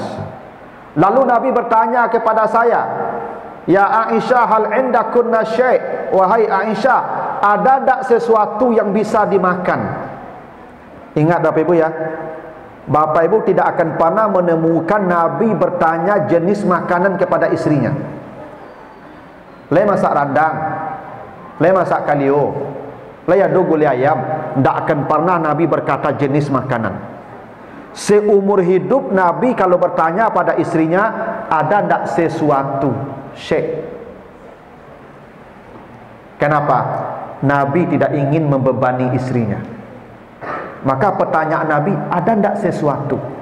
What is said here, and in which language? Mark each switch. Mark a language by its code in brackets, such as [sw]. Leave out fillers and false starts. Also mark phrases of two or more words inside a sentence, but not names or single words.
[id] Lalu Nabi bertanya kepada saya, ya Aisyah, [ar] هل عندكن شيء'? [id] Wahai Aisyah, ada tak sesuatu yang bisa dimakan? Ingat Bapak Ibu ya, Bapak Ibu tidak akan pernah menemukan Nabi bertanya jenis makanan kepada istrinya. [min] Le masak radang, le masak kalio, le ado gulai ayam. [id] Tak akan pernah Nabi berkata jenis makanan. Seumur hidup Nabi kalau bertanya pada istrinya, ada tak sesuatu syekh. Kenapa? Nabi tidak ingin membebani istrinya. Maka pertanyaan Nabi, ada tak sesuatu?